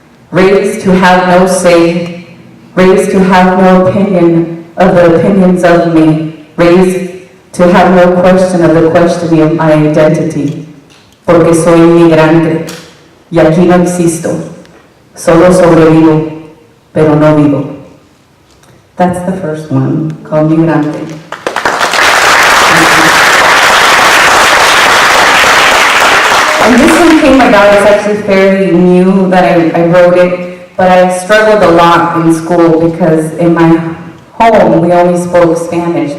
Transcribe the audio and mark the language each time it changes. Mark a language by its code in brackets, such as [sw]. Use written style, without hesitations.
[en] Raised to have no say, raised to have no opinion of the opinions of me, raised to have no question of the questioning of my identity. [es] Porque soy migrante y aquí no existo, solo sobrevivo, pero no vivo. [en] That's the first one, called Migrante. And this one came about, it's actually fairly new that I wrote it, but I struggled a lot in school because in my home we only spoke Spanish.